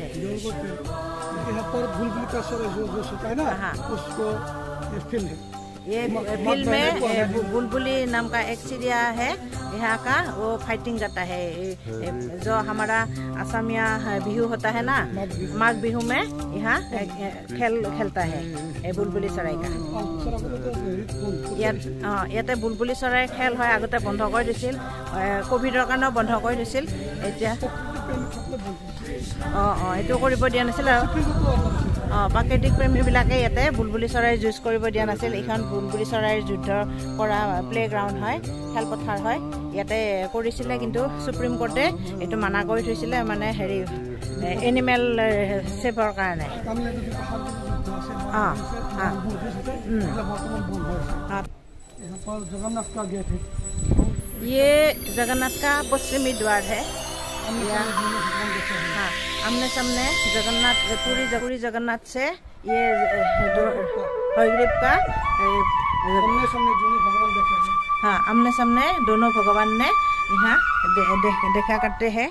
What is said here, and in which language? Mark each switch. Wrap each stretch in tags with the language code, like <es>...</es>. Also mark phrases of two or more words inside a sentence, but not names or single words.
<hi>यहाँ पर बुलबुल का सर जो होता है ना, उसको फील्ड है। ये फील्ड में बुलबुली नाम का एक चिड़िया है यहाँ का, वो फाइटिंग करता है। जो हमारा असमिया बिहू होता है ना, माघ बिहू में यहाँ खेलता है बुलबुली चराई का।</hi> <as>ইয়াতে বুলবুলি চৰাই খেল হয়। আগতে বন্ধ কৰি দিছিল, কোভিডৰ কাৰণেও বন্ধ কৰি দিছিল। এতিয়া এইটো কৰিব দিয়া নাছিল আৰু প্ৰাকৃতিক প্ৰেমীবিলাকে ইয়াতে বুলবুলি চৰাইৰ যুঁজ কৰিব দিয়া নাছিল। এইখন বুলবুলি চৰাইৰ যুদ্ধ কৰা</as> <en>play ground</en> <as>হয়, খেলপথাৰ হয়। ইয়াতে কৰিছিলে, কিন্তু সুপ্ৰিম কোৰ্টে এইটো মানা কৰি থৈছিলে, মানে হেৰি</as> <en>animal safe</en> <as>কাৰণে।</as> <hi>ये जगन्नाथ का पश्चिमी द्वार है। आमने सामने जगन्नाथ पूरी जगन्नाथ से ये हयग्रीव का आमने सामने दोनों भगवान ने यहाँ देखा करते हैं।</hi>